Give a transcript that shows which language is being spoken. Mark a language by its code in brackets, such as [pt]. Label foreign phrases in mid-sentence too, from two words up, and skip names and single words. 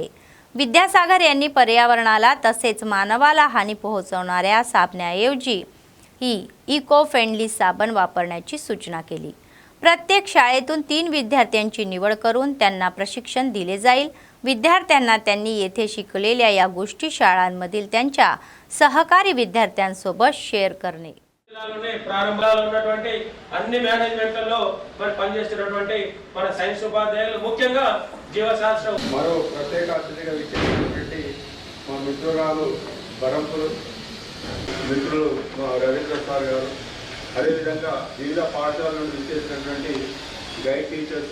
[mr] विद्यासागर यांनी पर्यावरणाला तसेच मानवाला हानी पोहोचवणाऱ्या साबणाऐवजी ही [en] eco friendly [mr] साबण वापरण्याची सूचना केली. प्रत्येक शाळेतून 3 विद्यार्थ्यांची निवड करून त्यांना प्रशिक्षण दिले जाईल. विद्यार्थ्यांना त्यांनी येथे शिकलेल्या या गोष्टी शाळांमधील त्यांच्या सहकारी विद्यार्थ्यांसोबत शेअर करणे. [te] ప్రారంభంలో ఉన్నటువంటి అన్ని మేనేజ్మెంట్లలో మరి పనిచేస్తున్నటువంటి మన సైన్స్ ఉపాధ్యాయులు ముఖ్యంగా జీవశాస్త్ర మరో ప్రత్యేక అతిథిగా విచ్చేసినటువంటి మా మిత్రురాలు బరంపురు మిత్రులు మా రవీంద్ర సార్ గారు, అదేవిధంగా వివిధ పాఠశాల నుండి విచ్చేసినటువంటి [en] guide teachers.